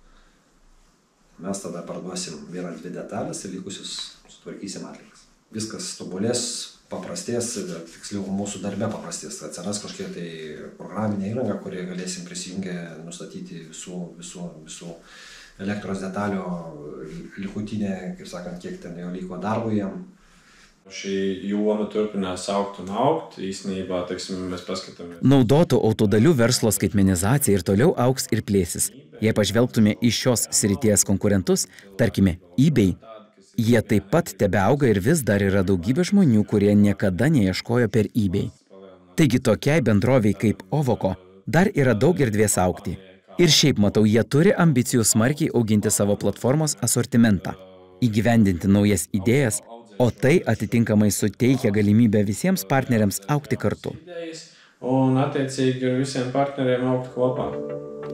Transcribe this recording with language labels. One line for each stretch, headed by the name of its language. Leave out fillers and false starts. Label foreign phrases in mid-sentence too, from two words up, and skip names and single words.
Lithuanian: Mes tada parduosim 1-2 detalės ir likusius sutvarkysim atlikas. Viskas tobulės, paprastės, tiksliau mūsų darbe paprastės. Atsiras kažkokia tai programinė įranga, kurie galėsim prisijungę nustatyti visų elektros detalių likutinė, kaip sakant, kiek ten jau liko darbo jam.
Latvian: Šī joma turpinās augt un augt, īstenībā, mēs paskatām.
Lithuanian: Naudotų autodalių verslo skaitmenizacija ir toliau augs ir plėsis. Jei pažvelgtume į šios srities konkurentus, tarkime, eBay, jie taip pat tebeauga ir vis dar yra daugybė žmonių, kurie niekada neieškojo per eBay. Taigi tokiai bendroviai kaip Ovoko dar yra daug erdvės augti. Ir šiaip matau, jie turi ambicijų smarkiai auginti savo platformos asortimentą, įgyvendinti naujas idėjas, o tai atitinkamai suteikia galimybę visiems partneriams augti kartu.
Latvian: Un attiecīgi ar visiem partneriem augt kopā.